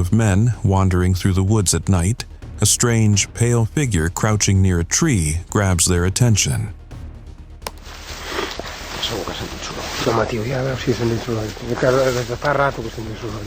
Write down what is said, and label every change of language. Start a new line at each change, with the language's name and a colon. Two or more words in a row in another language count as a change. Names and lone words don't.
English: of men wandering through the woods at night, a strange, pale figure crouching near a tree grabs their attention.
Catalan: Segur que sentit soroll. Home, tio, ja veus si he sentit soroll. Que des de fa rato que sentit soroll.